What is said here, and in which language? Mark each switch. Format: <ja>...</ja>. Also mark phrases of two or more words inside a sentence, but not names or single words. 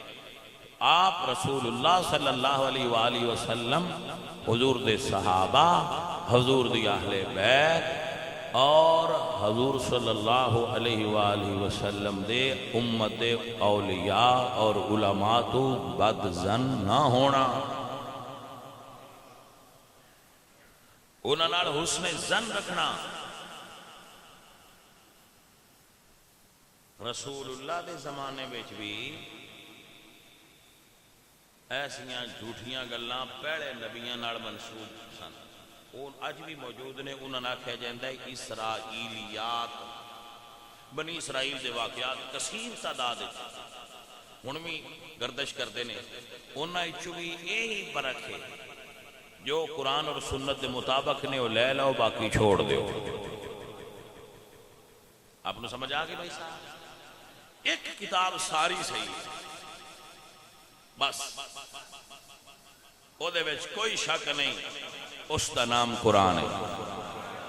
<pa>آپ رسول اللہ</pa> <ar>صلی اللہ علیہ وآلہ وسلم،</ar> <pa>حضور دے صحابہ، حضور دی اہل بیت اور حضور</pa> <ar>صلی اللہ علیہ وآلہ وسلم</ar> <pa>دے امت اولیاء اور علماء تو بد زن نہ ہونا، انہاں نال حسن زن رکھنا۔ رسول اللہ دے زمانے وچ بھی ایسیاں جھوٹیاں گلاں پہلے نبیاں نال منسوب سن، وہ اج بھی موجود نے۔ انہاں نے آکھیا جاندا ہے اسرائیلیات، بنی اسرائیل دے واقعات کثیر تعداد ہن بھی گردش کرتے ہیں۔ انہاں وچوں بھی یہی فرق ہے، جو قرآن اور سنت دے مطابق نے وہ لے لو، باقی چھوڑ دیو۔ آپ نے سمجھ آ گئی بھائی صاحب؟ ایک کتاب ساری صحیح ہے بس، او دے وچ کوئی شک نہیں، اس دا نام قرآن ہے۔</pa>